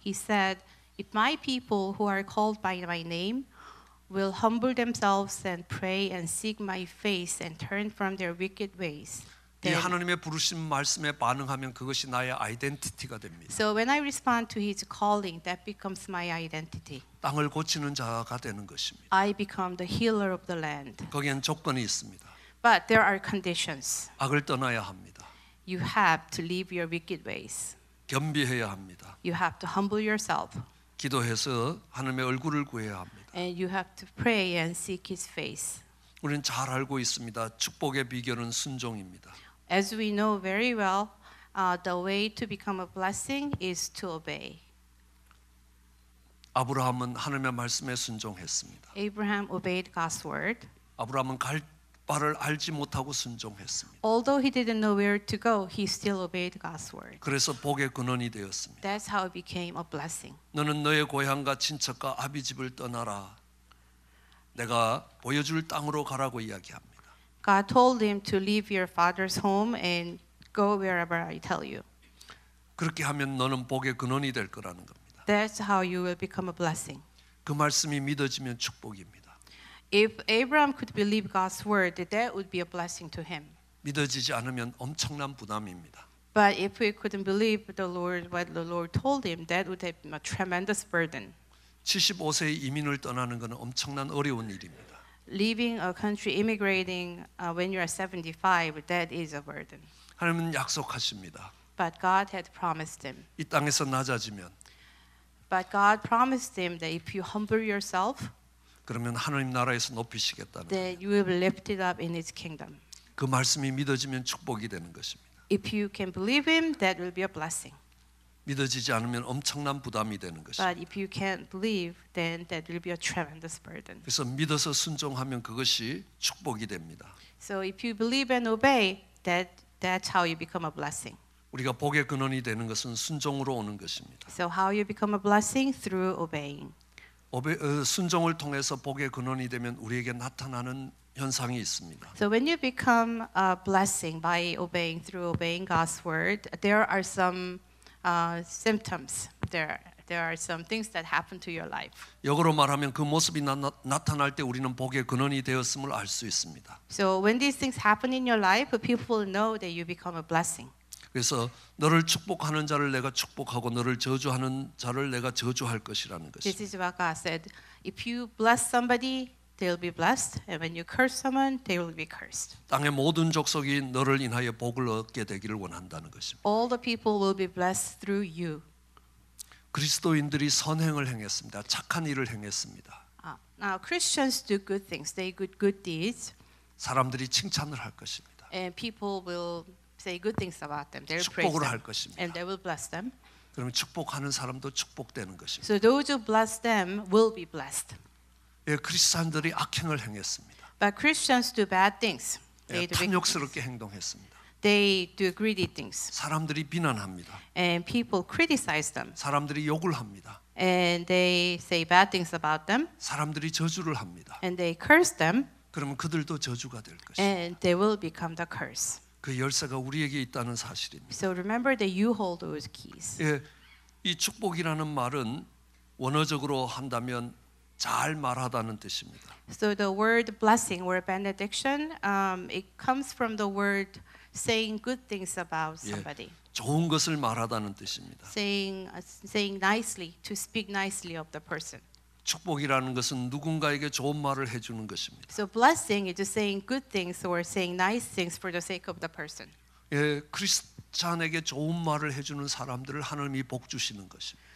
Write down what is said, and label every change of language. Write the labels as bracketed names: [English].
[English] He said, "If my people who are called by my name will humble themselves and pray and seek my face and turn from their wicked ways." [Korean] 이 하나님의 부르신 말씀에 반응하면 그것이 나의 아이덴티티가 됩니다. [English] So when I respond to his calling, that becomes my identity. [Korean] 땅을 고치는 자가 되는 것입니다. [English] I become the healer of the land. [Korean] 거기엔 조건이 있습니다. [English] But there are conditions. [Korean] 악을 떠나야 합니다. [English] You have to leave your wicked ways. [Korean] 겸비해야 합니다. [English] You have to humble yourself. [Korean] 기도해서 하나님의 얼굴을 구해야 합니다. [English] And you have to pray and seek his face. [Korean] 우리는 잘 알고 있습니다. 축복의 비결은 순종입니다. [English] As we know very well, the way to become a blessing is to obey. [Korean] 아브라함은 하나님의 말씀에 순종했습니다. [English] Abraham obeyed God's word. [Korean] 아브라함은 갈 바를 알지 못하고 순종했습니다. [English] Although he didn't know where to go, he still obeyed God's word. [Korean] 그래서 복의 근원이 되었습니다. [English] That's how it became a blessing. [Korean] 너는 너의 고향과 친척과 아비 집을 떠나라. 내가 보여줄 땅으로 가라고 이야기합니다. [English] God told him to leave your father's home and go wherever I tell you. [Korean] 그렇게 하면 너는 복의 근원이 될 거라는 겁니다. [English] That's how you will become a blessing. [Korean] 그 말씀이 믿어지면 축복입니다. [English] If Abraham could believe God's word, that would be a blessing to him. [Korean] 믿어지지 않으면 엄청난 부담입니다. [English] But if he couldn't believe the Lord, what the Lord told him, that would have been a tremendous burden. [Korean] 75세에 이민을 떠나는 것은 엄청난 어려운 일입니다. [English] Leaving a country, immigrating when you are 75, that is a burden. [Korean] 하나님은 약속하십니다. [English] But God had promised him. [Korean] 이 땅에서 낮아지면 [English] But God promised him that if you humble yourself, [Korean] 그러면 하나님 나라에서 높이시겠다는 [English] that you will be lifted up in His kingdom. [Korean] 그 말씀이 믿어지면 축복이 되는 것입니다. [English] If you can believe Him, that will be a blessing. [Korean] 믿어지지 않으면 엄청난 부담이 되는 것입니다. [English] But if you can't believe, then that will be a tremendous burden. [Korean] 그래서 믿어서 순종하면 그것이 축복이 됩니다. [English] So if you believe and obey, that's how you become a blessing. [Korean] 우리가 복의 근원이 되는 것은 순종으로 오는 것입니다. [English] So how you become a blessing? Through obeying. [Korean] 순종을 통해서 복의 근원이 되면 우리에게 나타나는 현상이 있습니다. [English] So when you become a blessing by obeying through obeying God's word, there are some symptoms. There are some things that happen to your life. [Korean] 역으로 말하면 그 모습이 나타날 때 우리는 복의 근원이 되었음을 알 수 있습니다. [English] So when these things happen in your life, people will know that you become a blessing. [Korean] 그래서 너를 축복하는 자를 내가 축복하고 너를 저주하는 자를 내가 저주할 것이라는 [English] This [Korean] 것입니다. [English] is what God said. If you bless somebody, they'll be blessed, and when you curse someone, they will be cursed. [Korean] 땅의 모든 족속이 너를 인하여 복을 얻게 되기를 원한다는 것입니다. [English] All the people will be blessed through you. [Korean] 그리스도인들이 선행을 행했습니다. 착한 일을 행했습니다. [English] Now Christians do good things. They do good deeds, [Korean] 사람들이 칭찬을 할 것입니다. [English] and people will say good things about them. They'll praise [Korean] 축복을 [English] them, [Korean] 할 것입니다. [English] and they will bless them. [Korean] 그러면 축복하는 사람도 축복되는 것입니다. [English] So those who bless them will be blessed. [Korean] 예, 크리스찬들이 악행을 행했습니다. [English] But Christians do bad things. [Korean] 예, [English] They do wicked [Korean] 탐욕스럽게 행동했습니다. [English] They do greedy things, [Korean] 사람들이 비난합니다. [English] and people criticize them, [Korean] 사람들이 욕을 합니다. [English] and they say bad things about them, [Korean] 사람들이 저주를 합니다. [English] and they curse them, [Korean] 그러면 그들도 저주가 될 것입니다. [English] and they will become the curse. [Korean] 그 열쇠가 우리에게 있다는 사실입니다. [English] So remember that you hold those keys. [Korean] 예, 이 축복이라는 말은 원어적으로 한다면 잘 말하다는 뜻입니다. [English] So the word blessing or benediction, it comes from the word saying good things about [Korean] 예, [English] somebody, [Korean] 좋은 것을 말하다는 뜻입니다. [English] saying nicely, to speak nicely of the person. [Korean] 축복이라는 것은 누군가에게 좋은 말을 해주는 것입니다. [English] So blessing is just saying good things or saying nice things for the sake of the person. [Korean] 예, 크리스찬에게 좋은 말을 해주는 사람들을 하나님이 복 주시는 것입니다.